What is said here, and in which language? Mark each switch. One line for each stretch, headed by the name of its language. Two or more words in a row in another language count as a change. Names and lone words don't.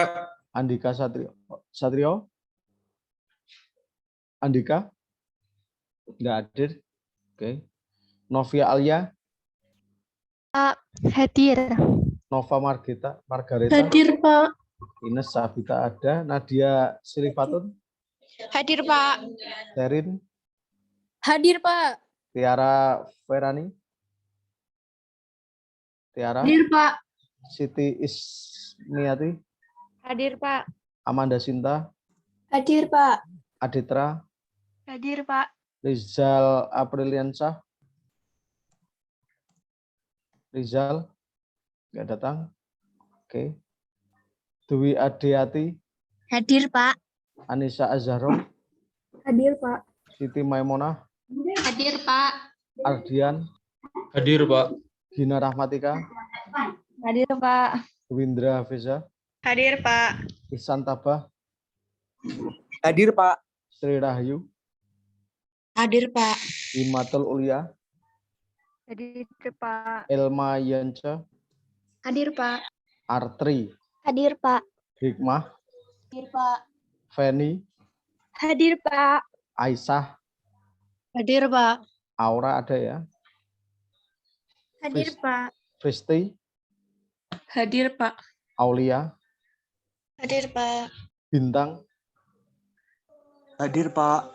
Indonesian: Andika Satrio. Andika. Enggak hadir. Oke. Novia Alia. Hadir. Nova Margareta. Hadir, Pak. Ines Sabita ada. Nadia Silifatun. Hadir, Pak. Terin. Hadir, Pak. Tiara Ferani. Tiara. Hadir, Pak. Siti Ismiati. Hadir, Pak. Amanda Sinta. Hadir, Pak. Aditra. Hadir, Pak. Rizal Apriliansyah. Rizal. Nggak datang. Oke. Dwi Adiati. Hadir, Pak. Anissa Azharo. Hadir, Pak. Siti Maimunah. Hadir, Pak. Ardian. Hadir, Pak. Gina Rahmatika. Hadir, Pak. Windra Hafiza. Hadir, Pak. Ihsan Tabah. Hadir, Pak. Sri Rahayu. Hadir, Pak. Imatul Ulia. Hadir, Pak. Elma Yance. Hadir, Pak. Artri. Hadir, Pak. Hikmah. Hadir, Pak. Feni. Hadir, Pak. Aisyah. Hadir, Pak. Aura ada ya. Hadir, Pak. Fristi. Hadir, Pak. Aulia. Hadir, Pak. Bintang. Hadir, Pak.